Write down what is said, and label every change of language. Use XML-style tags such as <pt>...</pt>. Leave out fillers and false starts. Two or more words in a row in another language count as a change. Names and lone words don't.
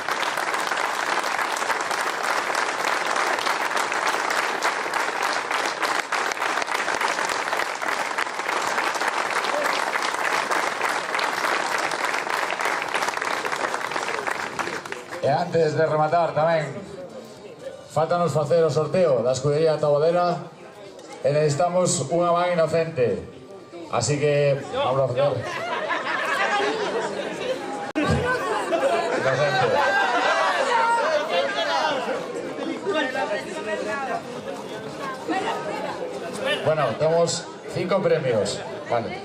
<gl>E antes de rematar tamén, faltanos facer o sorteo da escudería Tabodela e necesitamos unha man inocente.</gl> <es>Así que vamos a facer. Inocente. Bueno, tenemos 5 premios. Vale.</es>